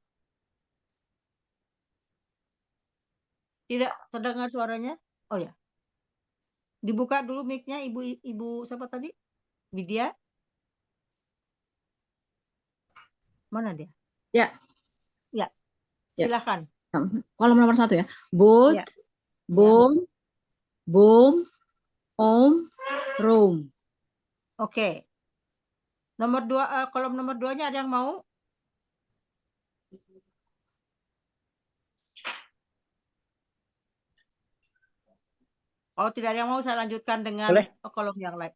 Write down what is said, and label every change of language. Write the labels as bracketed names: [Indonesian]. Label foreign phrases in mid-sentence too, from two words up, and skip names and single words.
[Indonesian] Tidak terdengar suaranya? Oh ya. Dibuka dulu mic-nya Ibu siapa tadi? Widya? Mana dia? Ya. Ya. Ya. Silakan. Kolom nomor 1 ya. Boat, Ya. [Dutch] boom, boom, om, room. [Indonesian] Oke. Nomor 2, kolom nomor 2-nya ada yang mau? Oh, tidak ada yang mau, saya lanjutkan dengan kolom yang lain.